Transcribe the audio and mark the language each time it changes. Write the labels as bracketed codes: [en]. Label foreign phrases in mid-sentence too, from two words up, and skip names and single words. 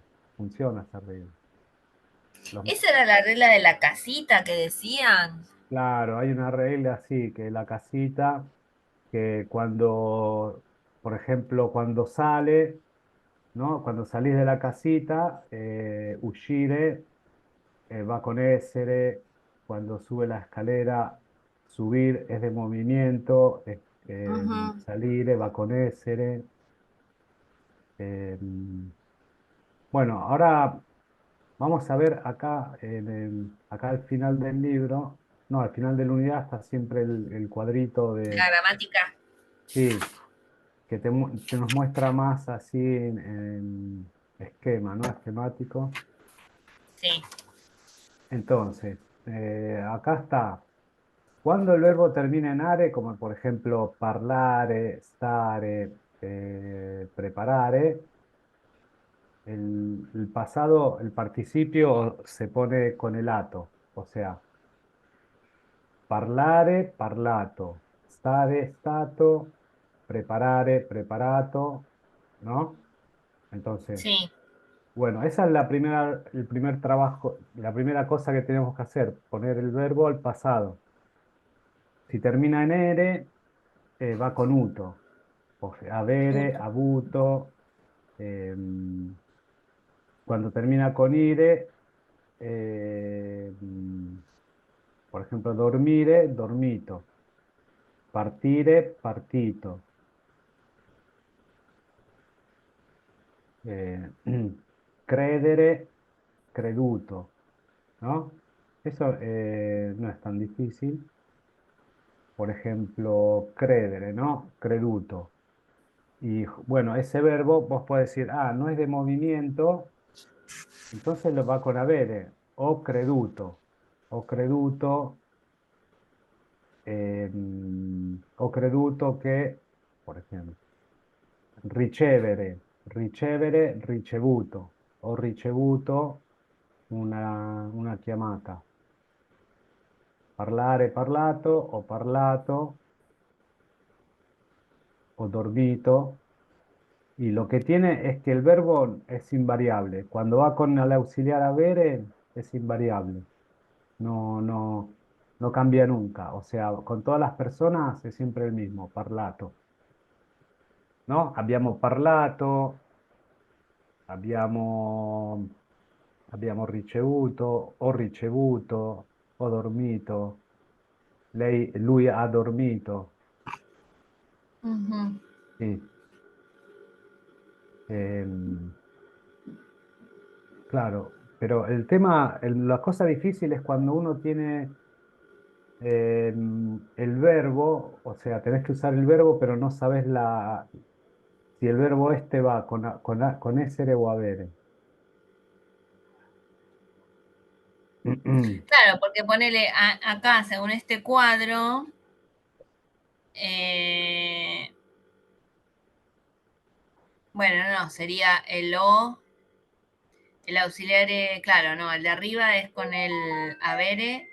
[es] Funciona esa regla. Los- Esa era la regla de la casita que decían. claro, hay una regla así, que la casita, que cuando, por ejemplo, cuando sale, ¿no? Cuando salís de la casita, [it] uscire va con essere, [es] cuando sube la escalera, subir es de movimiento, Ujú. [it] salire va con essere. [es] eh, bueno, ahora vamos a ver acá, acá al final del libro, no, al final de la unidad está siempre el cuadrito La de, gramática. sí, que te nos muestra más así en esquema, ¿no? Esquemático. Sí. Entonces, acá está. Cuando el verbo termina en are, como por ejemplo [it] parlare, stare, preparare, [es] el pasado, el participio se pone con el ato, o sea, [it] parlare, parlato, stare, stato, preparare, preparato, [es] ¿no? Entonces, Sí. bueno, esa es el primer trabajo, la primera cosa que tenemos que hacer, poner el verbo al pasado. Si termina en ere, va con uto, o sea, avere, Punto. avuto, cuando termina con ire, eh, por ejemplo, [it] dormire, dormito, partire, partito, eh, credere, creduto, [es] ¿no? Eso no es tan difícil. Por ejemplo, [it] credere, ¿no? Creduto. [es] Y bueno, ese verbo vos podés decir, ah, no es de movimiento, entonces lo va con avere, [it] o creduto, o creduto che, [es] por ejemplo, [it] ricevere, ricevuto, ho ricevuto una chiamata, parlare, parlato, ho parlato, ho dormito, [es] y lo que tiene es que el verbo es invariable. Cuando va con el auxiliar avere, es invariable. No, no cambia nunca. O sea, con todas las personas es siempre el mismo, parlato. ¿No? [it] Abbiamo parlato, abbiamo, abbiamo ricevuto, ho dormito, lui ha dormito. [es] Ujú. Sì. Ehm, claro, Pero el tema, la cosa difícil es cuando uno tiene el verbo, o sea, tenés que usar el verbo, pero no sabes si el verbo este va con [it] essere o avere. [es] Claro, porque ponele acá, según este cuadro, eh, bueno, no, sería el O, el auxiliar, claro, no, el de arriba es con el avere